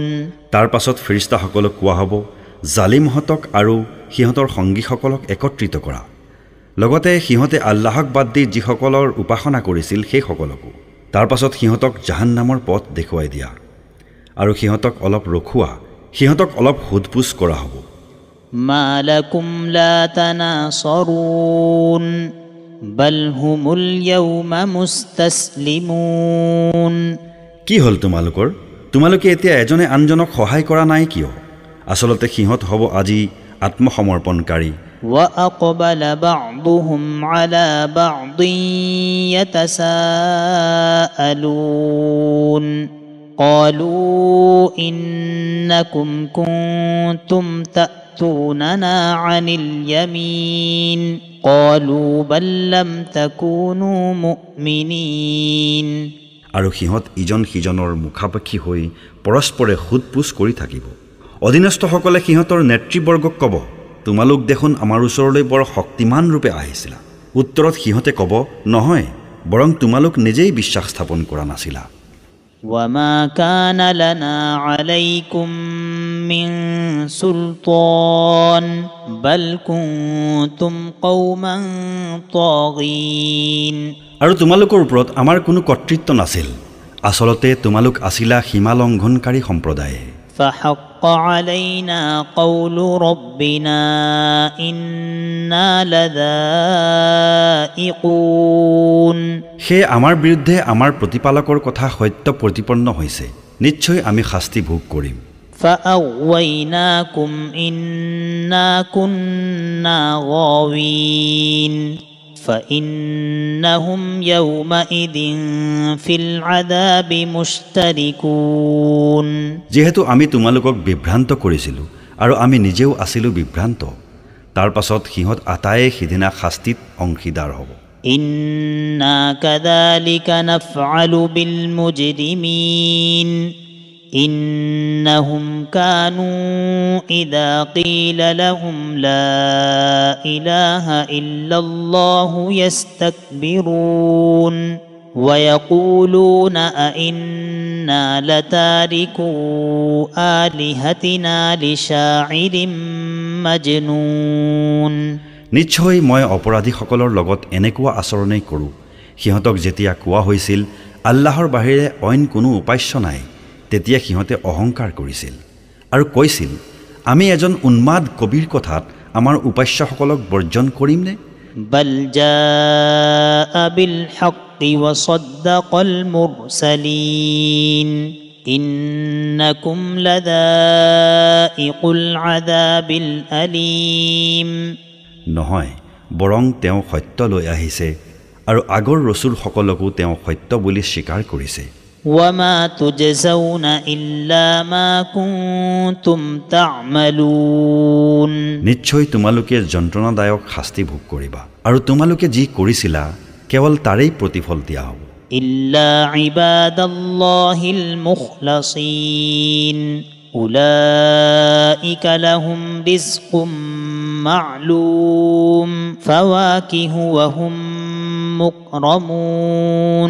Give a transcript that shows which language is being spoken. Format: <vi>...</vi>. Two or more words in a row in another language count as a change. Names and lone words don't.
<as>তাৰ পাছত ফেৰিস্তাসকলক কোৱা হ'ব, জালিমহঁতক আৰু সিহঁতৰ সংগীসকলক একত্ৰিত কৰা, লগতে সিহঁতে আল্লাহক বাদ দি যিসকলৰ উপাসনা কৰিছিল সেই সকলকো তাৰ পাছত সিহঁতক জাহান্নামৰ পথ দেখুৱাই দিয়া আৰু সিহঁতক অলপ ৰখুৱা সিহঁতক অলপ হুদপুছ কৰা হ'ব</as> <ar>ما لكم لا تناصرون بل هم اليوم مستسلمون</ar> <as>কি হ'ল তোমালোকে এতিয়া এজনে আনজনক সহায় কৰা নাই কিয় আসলতে সিহঁত হ'ব আজি আত্মসমৰ্পণকাৰী</as> <ar>وأقبل بعضهم على بعض يتساءلون قالوا إنكم كنتم تأتوننا عن اليمين قالوا بل لم تكونوا مؤمنين</ar> <as>আৰু সিহঁত ইজন সিজনৰ মুখাপেক্ষী হৈ পৰস্পৰে হুদপুছ কৰি থাকিব অধীনস্থসকলে সিহঁতৰ নেতৃবৰ্গক ক'ব তোমালোক দেখোন আমাৰ ওচৰলৈ বৰ শক্তিমান ৰূপে আহিছিলা উত্তৰত সিহঁতে ক'ব নহয় বৰং তোমালোক নিজেই বিশ্বাস স্থাপন কৰা নাছিলা</as> <ar>وما كان لنا عليكم من سلطان بل كنتم قوما طاغين</ar> <as>আৰু তোমালোকৰ ওপৰত আমাৰ কোনো কৰ্তৃত্ব নাছিল আসলতে তোমালোক আছিলা সীমা লংঘনকাৰী সম্প্ৰদায়</as> <ar>فحق علينا قول ربنا إنا لذائقون</ar> <as>হে আমাৰ বিৰুদ্ধে আমাৰ প্ৰতিপালকৰ কথা সত্য প্ৰতিপন্ন হৈছে নিশ্চয় আমি শাস্তি ভোগ কৰিম</as> <ar>فأغويناكم إنا كنا غاوين فإنهم يومئذ في العذاب مشتركون</ar> <as>যেহেতু আমি তোমালোকক বিভ্ৰান্ত কৰিছিলো আৰু আমি নিজেও আছিলো বিভ্ৰান্ত তাৰ পাছত সিহঁত আটায়ে সিদিনা শাস্তিত অংশীদাৰ হ'ব</as> <ar>إنا كذلك نفعل بالمجرمين إنهم كانوا إذا قيل لهم لا إله إلا الله يستكبرون ويقولون أئنا لتاركو آلهتنا لشاعر مجنون</ar> <as>নিশ্চয় মই অপৰাধীসকলৰ লগত এনেকুৱা আচৰণেই কৰোঁ সিহঁতক যেতিয়া কোৱা হৈছিল আল্লাহৰ বাহিৰে অইন কোনো উপাস্য নাই তেতিয়া সিহঁতে অহংকাৰ কৰিছিল আৰু কৈছিল আমি এজন উন্মাদ কবিৰ কথাত আমাৰ উপাস্যসকলক বৰ্জন কৰিম নে</as> <ar>بل جاء بالحق وصدق المرسلين إنكم لذائق العذاب الأليم</ar> <as>নহয় বৰং তেওঁ সত্য লৈ আহিছে আৰু আগৰ ৰসূলসকলকো তেওঁ সত্য বুলি স্বীকাৰ কৰিছে</as> <ar>وما تجزون إلا ما كنتم تعملون</ar> <as>নিশ্চয় তোমালোকে যন্ত্ৰণাদায়ক শাস্তি ভোগ কৰিবা আৰু তোমালোকে যি কৰিছিলা কেৱল তাৰেই প্ৰতিফল দিয়া হ'ব</as> <ar>إلا عباد الله المخلصين أولئك لهم رزق معلوم فواكه وهم مكرمون</ar>